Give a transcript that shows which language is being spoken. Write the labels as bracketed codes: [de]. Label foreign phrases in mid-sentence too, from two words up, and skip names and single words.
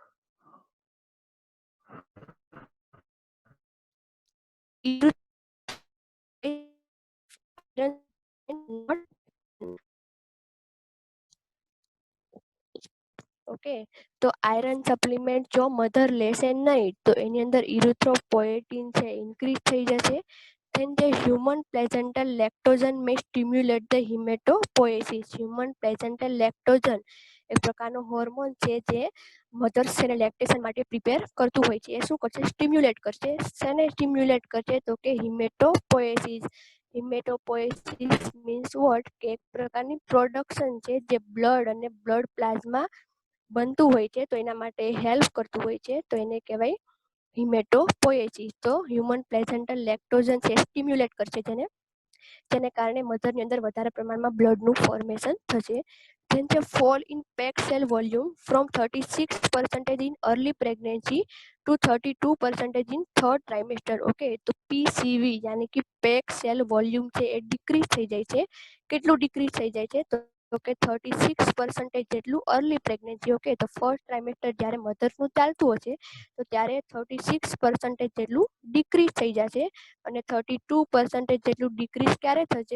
[gu] ઓકે, તો [en] iron supplement [gu] જો મધર લેશે નહીં તો એની અંદર ઇરિથ્રોપોએટિન છે ઇન્ક્રીઝ થઈ જશે. [en] Then the human placental lactogen may stimulate the hematopoiesis. Human placental lactogen [gu] એક પ્રકારનો હોર્મોન છે જે મધર્સ છે લેક્ટેશન માટે પ્રિપેર કરતું હોય છે. એ શું કરશે? સ્ટિમ્યુલેટ કરશે. શેને સ્ટિમ્યુલેટ કરશે? તો કે હિમેટોપોએસિસ. [en] hematopoiesis means what? [gu] કે એક પ્રકારની પ્રોડક્શન છે જે બ્લડ અને [en] blood plasma [gu] બનતું હોય છે તો એના માટે હેલ્પ કરતું હોય છે તો એને કહેવાય હિમેટોપોએસિસ. તો [en] human placental lactogen [gu] છે સ્ટિમ્યુલેટ કરશે જેને કારણે મધરની અંદર વધારે પ્રમાણમાં બ્લડનું ફોર્મેશન થશે. [en] Then the fall in PEG cell volume from 36% in early pregnancy to 32% in third trimester. [gu] ઓકે, તો PCV યાની કે [en] PEG cell volume [gu] છે એ ડિક્રીઝ થઈ જાય છે. કેટલું ડિક્રીઝ થઈ જાય છે? તો કે 36% જેટલું [en] early pregnancy. [gu] ઓકે, તો [en] first trimester [gu] જ્યારે મધર્સનું ચાલતું હશે તો ત્યારે 36% જેટલું ડિક્રીઝ થઈ જશે અને 32% જેટલું ડિક્રીઝ ક્યારે થશે?